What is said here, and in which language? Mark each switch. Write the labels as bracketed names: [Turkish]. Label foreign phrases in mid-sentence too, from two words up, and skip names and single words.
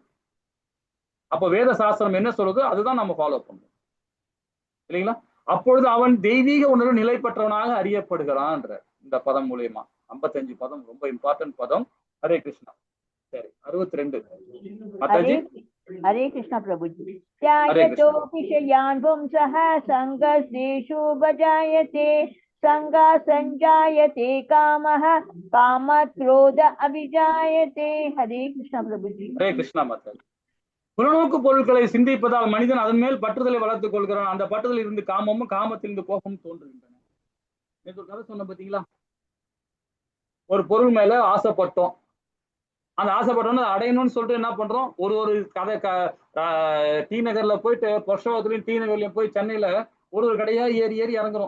[Tamil] அப்ப வேத சாஸ்திரம் என்ன சொல்லுதோ அதுதான் நம்ம ஃபாலோ பண்ணுவோம் இல்லைங்களா? அப்பொழுது அவன் தெய்வீக உணர்வு நிலை பெற்றவனாக அறியப்படுகிறான். இந்த பதம் மூலியமா 55 பதம் ரொம்ப இம்பார்ட்டன்ட் பதம். ஹரே கிருஷ்ணா. சரி 62 மாதாஜி. [Hindi] हरे कृष्ण प्रभु जी। [Sanskrit] त्यागतो विषयान् पुंसः संगस्तेषु भजायते संगा संजायते कामः कामात् क्रोध अभिजायते। [Hindi] हरे कृष्ण प्रभु जी। हरे कृष्णा माताजी। [Tamil] புலனோக்கு பொருட்களை சிந்திப்பதால் மனிதன் அதன் மேல் பற்றுதலை வளர்த்துக் கொள்கிறான். அந்த பற்றுதல் இருந்து காமமும் காமத்திலிருந்து கோபமும் தோன்றுகின்றன. நேற்று ஒரு கதை சொன்ன பாத்தீங்களா? ஒரு பொருள் மேல ஆசைப்பட்டோம். அந்த ஆசைப்பட்டோம்னு அடையணும்னு சொல்லிட்டு என்ன பண்றோம்? ஒரு கதை டி நகர்ல போயிட்டு பொர்ஷோகத்துலயும் டி நகர்லயும் போய் சென்னையில ஒரு கடையா ஏறி ஏறி இறங்குறோம்.